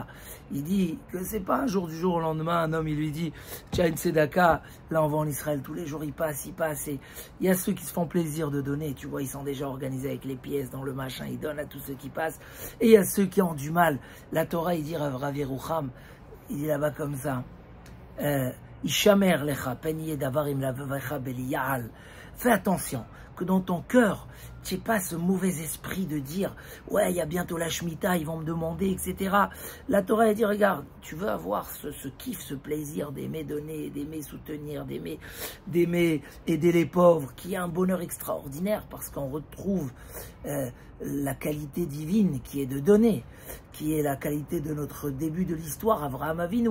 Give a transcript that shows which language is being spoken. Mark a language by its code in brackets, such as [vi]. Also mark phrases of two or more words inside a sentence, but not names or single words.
[fr] Il dit que c'est pas un jour du jour au lendemain, un homme il lui dit tu as une tzedaka, là on va en Israël tous les jours, il passe. Et il y a ceux qui se font plaisir de donner, tu vois, ils sont déjà organisés avec les pièces dans le machin, ils donnent à tous ceux qui passent. Et il y a ceux qui ont du mal. La Torah, il dit Rav Yerucham, il dit là-bas comme ça. [he] השמר לך פן יהיה דבר עם לבבך בליעל. [fr] Fais attention que dans ton cœur, tu n'aies pas ce mauvais esprit de dire « Ouais, il y a bientôt la Shemitah, ils vont me demander, etc. » La Torah, elle dit « Regarde, tu veux avoir ce kiff, ce plaisir d'aimer donner, d'aimer soutenir, d'aimer aider les pauvres, qui est un bonheur extraordinaire parce qu'on retrouve la qualité divine qui est de donner, qui est la qualité de notre début de l'histoire, Avraham Avinu.